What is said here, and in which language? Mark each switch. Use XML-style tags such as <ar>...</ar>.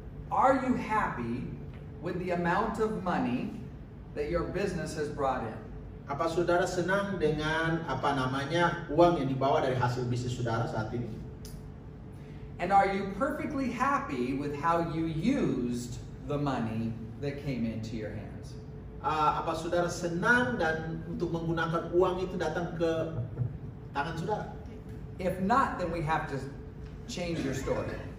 <en>Are you happy with the amount of money that your business has brought in?</en> <id>Apa saudara senang dengan uang yang dibawa dari hasil bisnis saudara saat ini?</id> <en>And are you perfectly happy with how you used the money that came into your hands?</en> <id>Apa saudara senang dan untuk menggunakan uang itu datang ke tangan saudara?</id> <en>If not, then we have to change your story.</en>